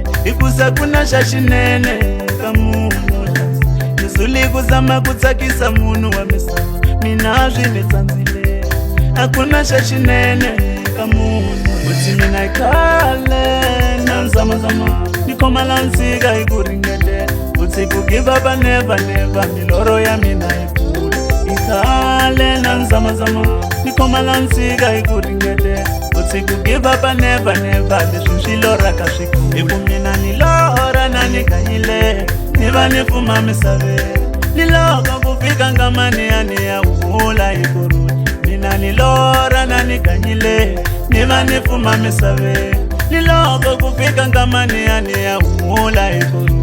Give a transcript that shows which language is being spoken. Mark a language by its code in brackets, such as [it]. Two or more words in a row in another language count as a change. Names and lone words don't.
[ts] Hikusa ku na xa xinene ka munhu. Nisuli ku zama ku tsakisa munhu wa misava, mina swi ni tsandzile. A ku na xa xinene ka munhu. Uthi mina i khale na nzamazama, ni khoma la ntsika hi ku ringetela. Uthi ku [en] give up never never, [ts] milorho ya mina yi kula. I khale na nzamazama, ni khoma la ntsika hi ku ringetela. Uthi ku [en] give up never never, [ts] leswi swi lorhaka swi kula. Hi ku mina ni lorha na ni ganyile, ni va ni fuma misaveni. Ni loko ku fika nkamani ya ni ya hula hi kurhula. Mina ni lorha na ni ganyile, ni va ni fuma misaveni. Ni loko ku fika nkamani ya ni ya hula hi kurhula.